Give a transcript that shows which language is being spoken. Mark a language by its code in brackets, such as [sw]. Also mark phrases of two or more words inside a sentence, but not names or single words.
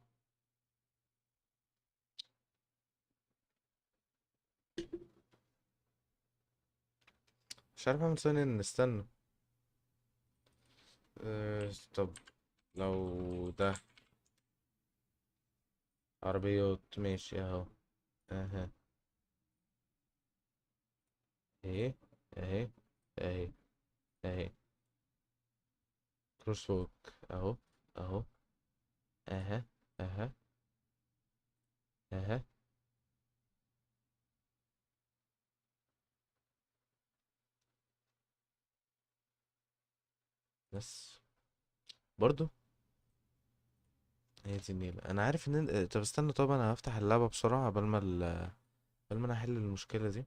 [ar] مش عارف اعمل ثانية، استنى. طب لو ده عربيات ماشي اهو. اها. اهي اهي اهي اهي. كروس ووك اهو اهو. اها اها اها. بس برضو هي دي النيلة. انا عارف ان طب استنى، طب انا هفتح اللعبة بسرعة قبل ما قبل ما انا احل المشكلة دي.